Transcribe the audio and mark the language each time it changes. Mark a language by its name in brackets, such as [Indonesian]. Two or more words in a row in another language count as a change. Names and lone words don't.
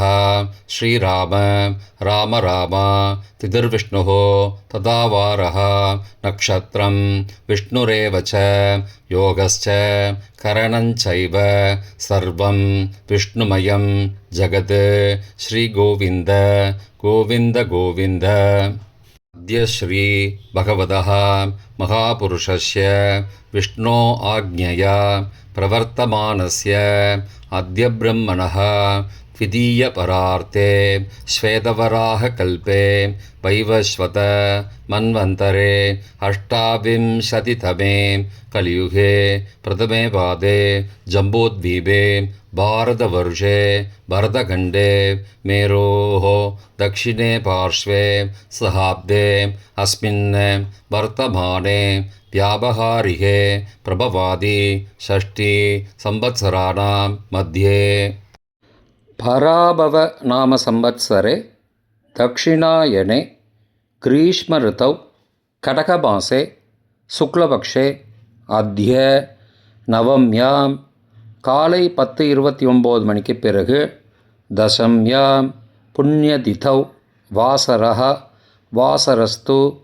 [Sanskrit] श्रीराम राम राम तिथिर्विष्णुः तथावारः नक्षत्रं विष्णुरेव च योगश्च करणञ्चैव सर्वं विष्णुमयं जगत्. श्रीगोविन्द गोविन्द गोविन्द. अद्य श्री भगवतः महापुरुषस्य विष्णोः आज्ञया प्रवर्तमानस्य अद्य ब्रह्मणः द्वितीयपरार्थे श्वेतवराहकल्पे वैवस्वत मन्वन्तरे 28तमे कलियुगे प्रथमे पादे जम्बूद्वीपे भारतवर्षे भरतखण्डे मेरोः दक्षिणे पार्श्वे सहाब्दे अस्मिन् वर्तमाने व्यावहारिके प्रभवादि 6 संवत्सराणां मध्ये पराभव नाम संवत्सरे दक्षिणायने ग्रीष्म ऋतौ कटकमासे शुक्लपक्षे अद्य नवम्याम् [Tamil] காலை 10:29 மணிக்கு பிறகு [Sanskrit] दशम्यां पुण्यतिथौ वासरः वासरस्तु